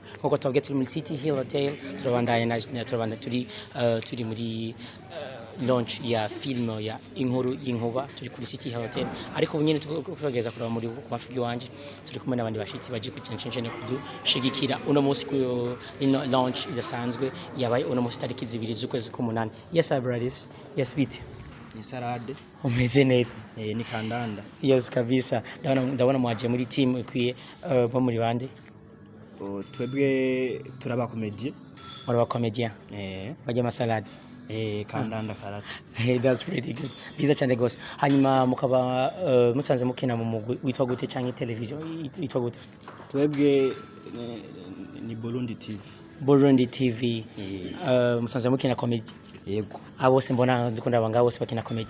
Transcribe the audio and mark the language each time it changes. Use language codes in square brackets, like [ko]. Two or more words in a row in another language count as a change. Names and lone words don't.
[rn] Nk'uko twavuga turi muri City Hill Hotel, turabandanya turi muri launch ya film ya Inkuru Y'INKUBA, turi kuri City Hill Hotel. Ariko bunyene tukageza kuraba muri mafigi wanje, turi kumwe n'abandi bashitsi baje kucenshene kudushigikira uno munsi ku launch idasanzwe yabaye uno munsi tariki 2 z'ukwezi k'umunani. [en] Yes, brothers. Yes, beat. [rn] Ni salade. Umeze neza. Ni kandanda. Yes kabisa. Ndabona mwaje muri team ikwiye bo muri bande. Twebwe turaba comedy. Muri ba comedian. Baje masalade. Kandanda karate. [en] Hey, that's pretty good. [rn] Biza cyane gose. Hanyuma mukaba musanze mukina mu mugwi witwa gute canke television witwa gute? Twebwe ni Burundi TV. Burundi TV. Musanze mukina comedy. Yego. Abo se mbona ndikunda abanga bose bakina comedy.